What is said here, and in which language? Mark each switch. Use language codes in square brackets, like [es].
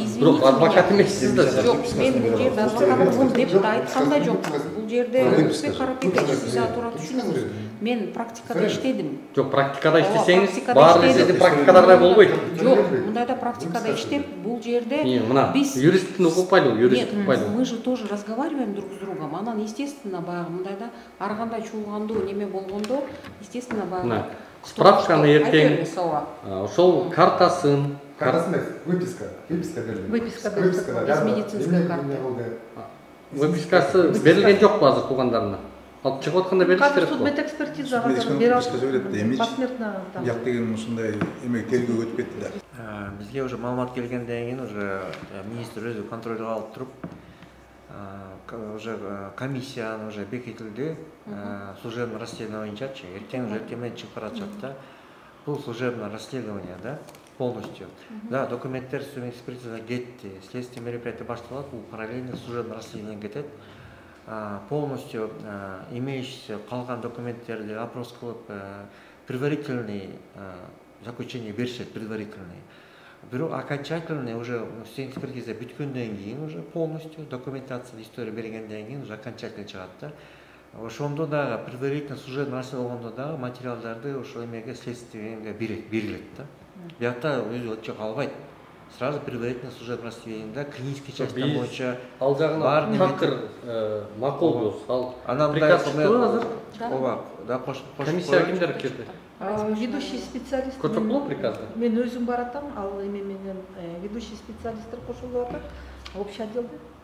[ky] Бирок адвокат эмессиз да сиз. Жок, мен бул жерде адвокатмын деп да айткан да жок. Бул жерде Улукбек Карипекович, сиз тура түшүнүңүз. Мен практикада иштедим. Жок, практикада иштесеңиз, баары сиздин практикадагыдай болбойт. Жок, мындайда практикада иштеп, бул жерде биз юристтин укпайлы, юрист укпайлы. [ru] Мы же тоже разговариваем друг с другом. [ky] Анан естественно баягы мындайда ар кандай чуулгандуу неме болгондо, естественно баягы справканы эртең ошол картасын, эмес, выписка берилди. [ru] Выписка без медицинской карты. [ky] Выпискасы берилген жокпу азыр туугандарына? Алып чыгып атканда берилиш керек го. Судмедэкспертизага посмертно там. Бияк деген ушундай эме тергөө өтүп кетти да. Бизге уже маалымат келгенден кийин уже министр өзү контролго алып туруп, уже комиссияны уже бекитилди. [ru] Служебное расследование боюнчачы. [ky] Эртең уже эртең чыгып баратышат да. Бул служебное расследование да, полностью. Да, документтер судебный экспертиза кетти. Следственное мероприятие башталат, бул параллельно служебное расследование кетет. Полностью имеющиеся калган документтерди опрос кылып, предварительный заключение беришет, предварительный. Бирок окончательный уже экспертиза бүткөндөн кийин уже полностью документация история бергенден кийин уже окончательный чыгат да. Ошондо да предварительно служебный расследование болгондо да материалдарды ошол эмеге следствиеге берилет да. Биякта өзү чыга албайт. [ru] Сразу предварительно служебное расследование, клинический часть [ky] боюнча ал жагына такыр макулбуз. Ал приказ чыктыбы азыр? Ооба, да, комиссия кимдер кетти? [ru] Ведущий специалист. [ky] Көрсөк болот приказды? Мен өзүм баратам, ал эме менен ведущий специалисттер кошулуп атат. Общий отделде.